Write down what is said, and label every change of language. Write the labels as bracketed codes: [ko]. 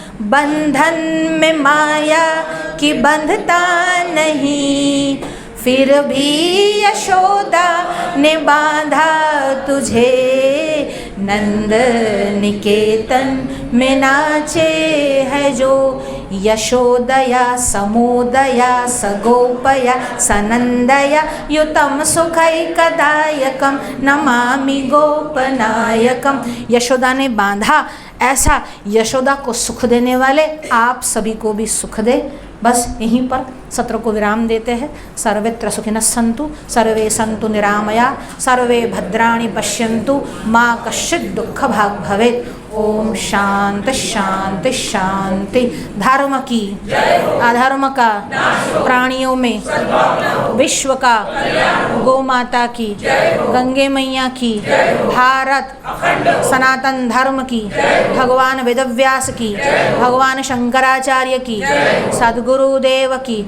[hi] बंधन में माया की बंधता नहीं, फिर भी यशोदा ने बांधा तुझे, नंद निकेतन में नाचे है जो, [sa] यशोदया समोदया सगोपया सनंदया युतम सुखैकदायकम नमामि गोपनायकम। [hi] यशोदा ने बांधा, ऐसा यशोदा को सुख देने वाले आप सभी को भी सुख दे। बस यहीं पर सत्र को विराम देते हैं। [sa] सर्वत्र सुखिनः सन्तु, सर्वे सन्तु निरामया, सर्वे भद्राणि पश्यन्तु, मा कश्चित् दुःखभाग् भवेत्। ओम शांति शांति शांति। [hi] धर्म की, अधर्म का, प्राणियों में, विश्व का, गौ माता की, गंगे मैया की, भारत सनातन धर्म की, भगवान वेदव्यास की, भगवान शंकराचार्य की, सद्गुरुदेव की।